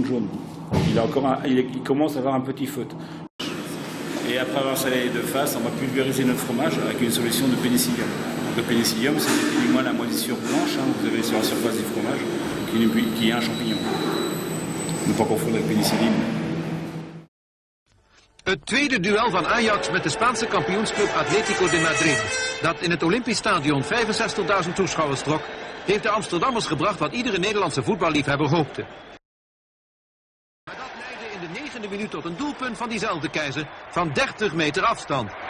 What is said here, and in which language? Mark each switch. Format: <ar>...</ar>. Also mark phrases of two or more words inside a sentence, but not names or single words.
<fr>Il commence à avoir un petit feutre. Et après avoir salé de face, on va pulvériser notre fromage avec une solution de pénicillium. Le pénicillium, c'est effectivement la moisissure blanche, que vous avez sur la surface du fromage, qui est un champignon. Ne pas confondre avec pénicilline.</fr> <nl>Het tweede duel van Ajax met de Spaanse kampioensclub Atlético de Madrid, dat in het Olympisch Stadion 65.000 toeschouwers trok, heeft de Amsterdammers gebracht wat iedere Nederlandse voetballiefhebber hoopte. Maar dat leidde in de 9e minuut tot een doelpunt van diezelfde keizer van 30 meter afstand.</nl>